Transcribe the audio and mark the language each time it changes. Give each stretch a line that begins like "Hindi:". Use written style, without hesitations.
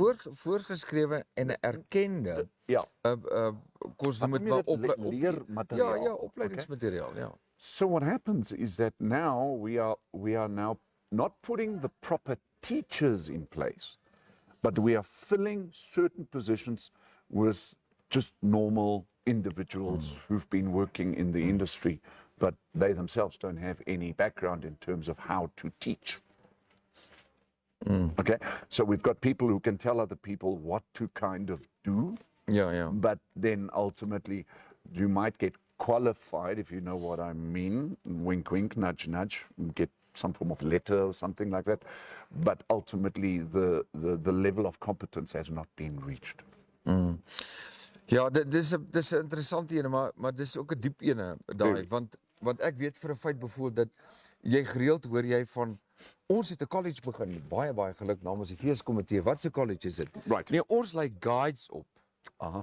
Afrikaans: Voorgeskrewe en 'n erkende Ja. kos noem dit maar leermateriaal. Ja, opleidingsmateriaal, ja.
English: So what happens is that now we are now not putting the proper teachers in place, but we are filling certain positions with just normal individuals who've been working in the industry, but they themselves don't have any background in terms of how to teach. Okay, so we've got people who can tell other people what to kind of do,
Afrikaans: Ja, ja.
English: but then ultimately you might get qualified, if you know what I mean, wink wink, nudge nudge, get some form of letter or something like that, but ultimately the level of competence has not been reached.
Afrikaans: Ja, dis 'n interessante ene, maar dis ook 'n diep ene daai,
English: Very.
Afrikaans: want ek weet vir 'n feit byvoorbeeld dat jy gereeld hoor jy van ons het 'n college begin, baie geluk namens die feeskomitee. Wat se college is dit?
English: Right.
Afrikaans: Nee, ons lei guides op. Aha.